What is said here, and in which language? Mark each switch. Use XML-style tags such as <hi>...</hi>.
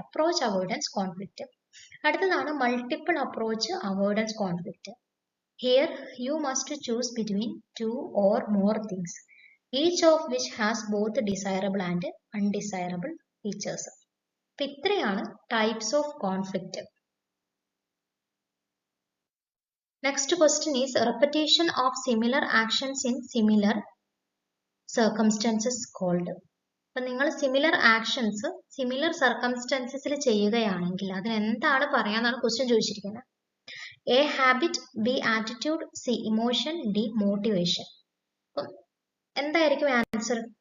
<ml>Approach avoidance conflict. അടുത്തതാണ് multiple approach avoidance conflict.</ml> <en>Here you must choose between two or more things, each of which has both desirable and undesirable features.</en> <ml>അപ്പൊ ഇത്രയാണ് types of conflict.</ml> <en>Next question is repetition of similar actions in similar circumstances called.</en> <ml>അപ്പൊ നിങ്ങൾ similar actions similar സർക്കംസ്റ്റൻസസിൽ ചെയ്യുകയാണെങ്കിൽ അതിന് എന്താണ് പറയാന്നാണ് question ചോദിച്ചിരിക്കുന്നത്.</ml> <en>A habit, B attitude, C emotion, D motivation.</en> <ml>അപ്പം എന്തായിരിക്കും ആൻസർ?</ml>